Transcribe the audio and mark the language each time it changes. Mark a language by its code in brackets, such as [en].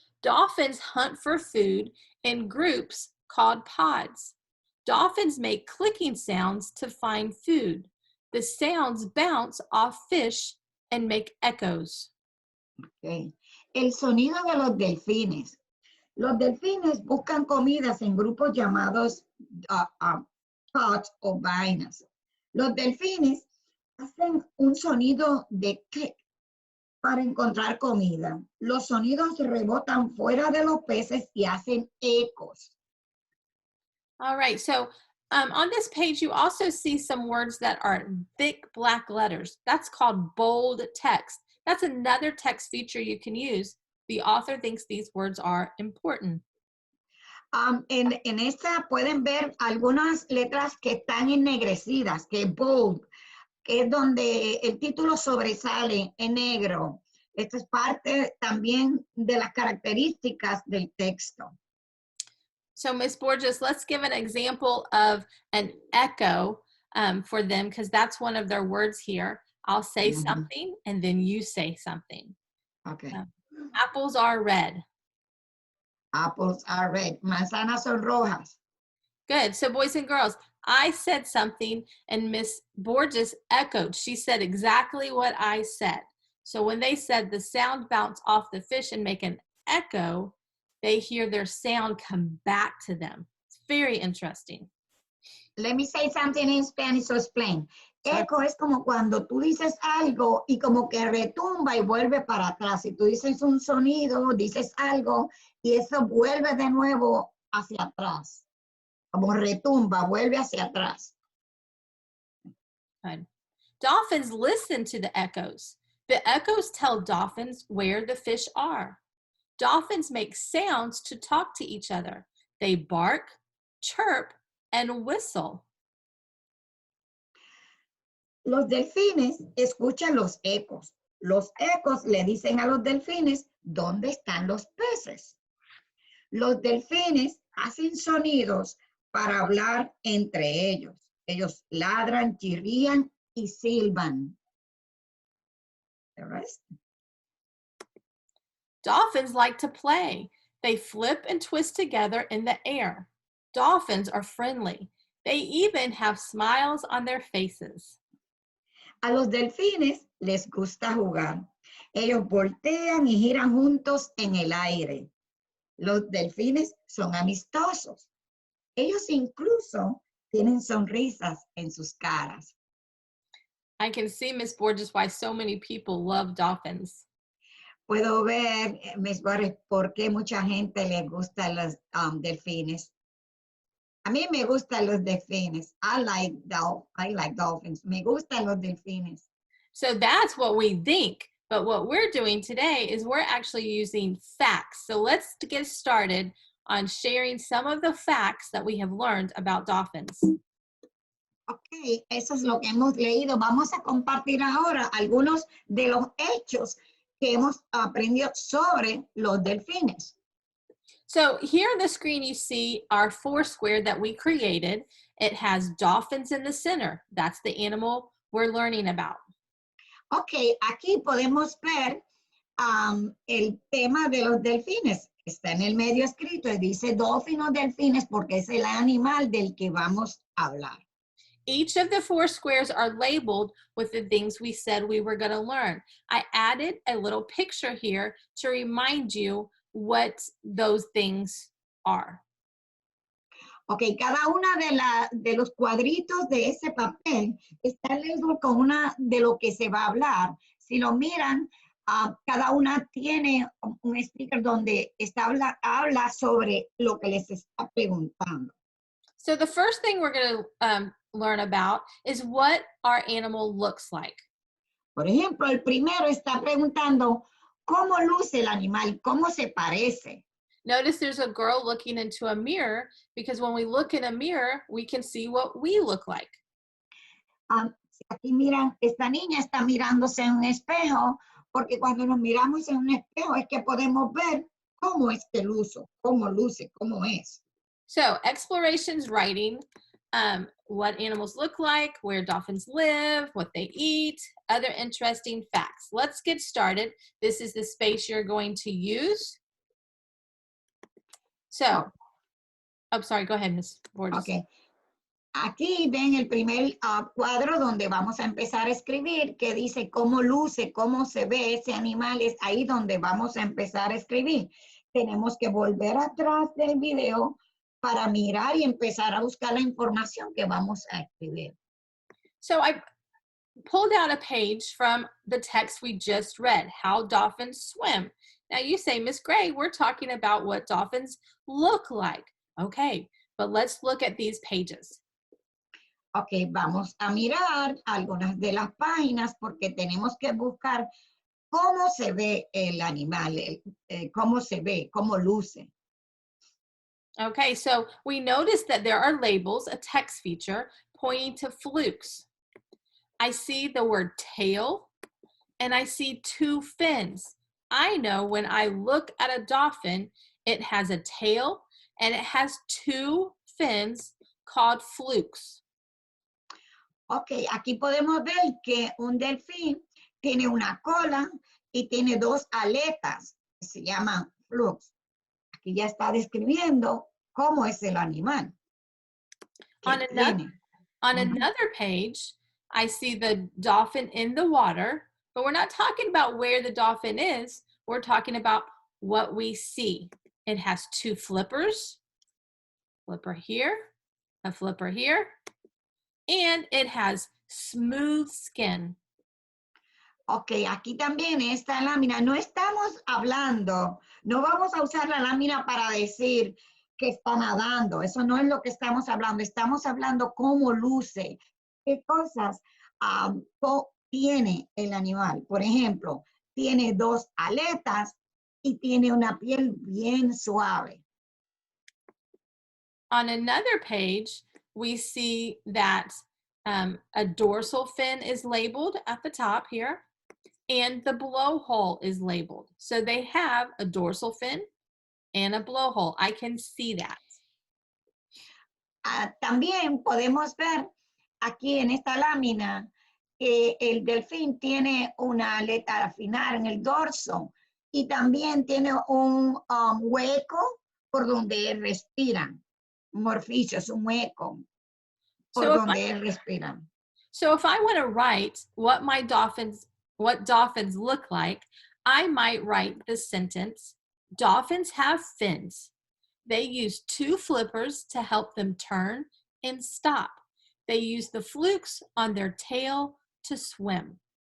[en] Dolphins hunt for food in groups called pods. Dolphins make clicking sounds to find food. The sounds bounce off fish and make echoes. Okay. [es] El sonido de los delfines. Los delfines buscan comidas en grupos llamados pods o vainas. Los delfines hacen un sonido de clic para encontrar comida. Los sonidos rebotan fuera de los peces y hacen ecos. [en] All right, so on this page, you also see some words that are thick black letters. That's called bold text. That's another text feature you can use. The author thinks these words are important. [es] En esta pueden ver algunas letras que están ennegrecidas, que es bold, que es donde el título sobresale en negro. Esto es parte también de las características del texto. [en] So, Ms. Borges, let's give an example of an echo for them, because that's one of their words here. I'll say something, and then you say something. Okay. Apples are red. Apples are red. [es] Manzanas son rojas. [en] Good. So, boys and girls, I said something, and Miss Borges echoed. She said exactly what I said. So when they said the sound bounce off the fish and make an echo, they hear their sound come back to them. It's very interesting. Let me say something in Spanish to explain. Sure. [es] Eco es como cuando tú dices algo y como que retumba y vuelve para atrás. Si tú dices un sonido, dices algo y eso vuelve de nuevo hacia atrás. Como retumba, vuelve hacia atrás. [en] Good. Dolphins listen to the echoes. The echoes tell dolphins where the fish are. Dolphins make sounds to talk to each other. They bark, chirp, and whistle. [es] Los delfines escuchan los ecos. Los ecos le dicen a los delfines dónde están los peces. Los delfines hacen sonidos para hablar entre ellos. Ellos ladran, chirrían y silban. [en] The rest. Dolphins like to play. They flip and twist together in the air. Dolphins are friendly. They even have smiles on their faces. [es] A los delfines les gusta jugar. Ellos voltean y giran juntos en el aire. Los delfines son amistosos. Ellos incluso tienen sonrisas en sus caras. [en] I can see, Miss Borges, why so many people love dolphins. [es] Puedo ver, Miss Borges, por qué mucha gente le gusta los delfines. A mí me gustan los delfines. [en] I like dolphins. [es] Me gustan los delfines. [en] So that's what we think. But what we're doing today is we're actually using facts. So let's get started on sharing some of the facts that we have learned about dolphins. [es] Ok, eso es lo que hemos leído. Vamos a compartir ahora algunos de los hechos que hemos aprendido sobre los delfines. [en] So here on the screen, you see our four square that we created. It has dolphins in the center. That's the animal we're learning about. [es] Ok, aquí podemos ver el tema de los delfines. Está en el medio escrito y dice dolphin o delfines porque es el animal del que vamos a hablar. [en] Each of the four squares are labeled with the things we said we were going to learn. I added a little picture here to remind you what those things are. [es] Ok, cada una de los cuadritos de ese papel está labelado con una de lo que se va a hablar. Si lo miran, cada una tiene un sticker donde habla sobre lo que les está preguntando. [en] So the first thing we're going to learn about is what our animal looks like. [es] Por ejemplo, el primero está preguntando, cómo luce el animal, cómo se parece. [en] Notice there's a girl looking into a mirror because when we look in a mirror, we can see what we look like. [es] Si aquí miran, esta niña está mirándose en un espejo, porque cuando nos miramos en un espejo es que podemos ver cómo es que luce, cómo es. [en] So explorations writing what animals look like, where dolphins live, what they eat, other interesting facts. Let's get started. This is the space you're going to use. So, oh, sorry, go ahead, Ms. Borges. Okay. [es] Aquí ven el primer cuadro donde vamos a empezar a escribir, que dice cómo luce, cómo se ve ese animal, es ahí donde vamos a empezar a escribir. Tenemos que volver atrás del video para mirar y empezar a buscar la información que vamos a escribir. [en] So I pulled out a page from the text we just read, How Dolphins Swim. Now you say, Miss Gray, we're talking about what dolphins look like. Okay, but let's look at these pages. [es] Ok, vamos a mirar algunas de las páginas porque tenemos que buscar cómo se ve el animal, cómo se ve, cómo luce. [en] Okay, so we notice that there are labels, a text feature, pointing to flukes. I see the word tail, and I see 2 fins. I know when I look at a dolphin, it has a tail, and it has 2 fins called flukes. [es] Ok, aquí podemos ver que un delfín tiene una cola y tiene 2 aletas que se llaman flukes. Aquí ya está describiendo cómo es el animal. [en] On another page, I see the dolphin in the water, but we're not talking about where the dolphin is. We're talking about what we see. It has 2 flippers, flipper here, a flipper here, and it has smooth skin. [es] Ok, aquí también esta lámina, no estamos hablando, no vamos a usar la lámina para decir que está nadando, eso no es lo que estamos hablando cómo luce, qué cosas tiene el animal. Por ejemplo, tiene 2 aletas y tiene una piel bien suave. [en] On another page, we see that a dorsal fin is labeled at the top here, and the blowhole is labeled. So they have a dorsal fin and a blowhole. I can see that. [es] También podemos ver aquí en esta lámina que el delfín tiene una aleta final en el dorso y también tiene un hueco por donde él respira. Un orificio, es un hueco por donde él respira. [en] So if I want to write what dolphins look like, I might write the sentence, dolphins have fins. They use 2 flippers to help them turn and stop. They use the flukes on their tail to swim.